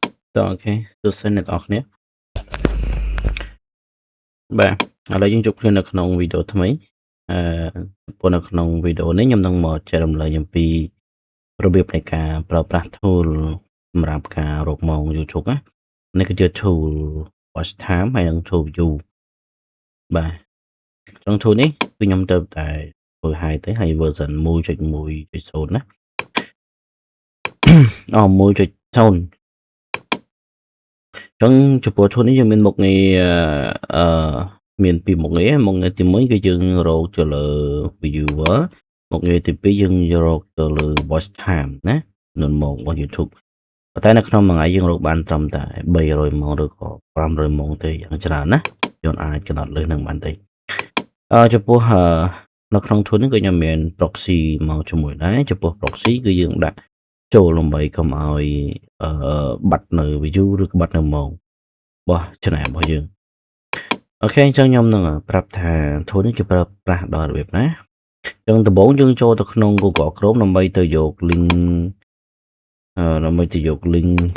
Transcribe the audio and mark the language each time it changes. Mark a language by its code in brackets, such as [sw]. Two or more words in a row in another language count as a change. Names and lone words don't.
[km] អូខេទស្សនិកអ្នកនរគ្នាបាទឥឡូវយើងជួបគ្នានៅក្នុងវីដេអូថ្មីអឺព្រោះនៅក្នុងវីដេអូនេះខ្ញុំនឹងមកចែករំលែកអំពីរបៀបនៃការប្រើប្រាស់ tool សម្រាប់ការរកម៉ោង YouTube ណានេះគឺជា [en] tool watch time [km] ហើយនិង [en] tool view [km] បាទក្នុង tool នេះគឺខ្ញុំទៅតែធ្វើឲ្យទៅហើយ version 1.1.0 ណា 1.0 ចឹងចំពោះឈុតនេះយើងមានមុខងារអឺមានពីរមុខងារមុខងារទី1គឺយើងរកទៅលើ viewer មុខងារទី2យើងរកទៅលើ [en] watch time [km] ណានៅម៉ោងរបស់ YouTube ប៉ុន្តែនៅក្នុងមួយថ្ងៃយើងរកបានត្រឹមតែ300ម៉ោងឬក៏500ម៉ោងទេយ៉ាងច្រើនណាយើងអាចកំណត់លើនឹងបានទេចំ ពោះនៅក្នុង tool នេះគឺខ្ញុំមាន proxy មកជាមួយដែរចំពោះ proxy គឺយើងដាក់ចូលដើម្បីកុំឲ្យបាត់នៅ view ឬក៏បាត់នៅម៉ោងរបស់ channel របស់យើងអូខេអញ្ចឹងខ្ញុំនឹងប្រាប់ថា tool នេះគេប្រើប្រាស់ដល់របៀបណាអញ្ចឹងដំបូងយើងចូលទៅក្នុង Google Chrome ដើម្បីទៅយក link ដើម្បីទៅយក link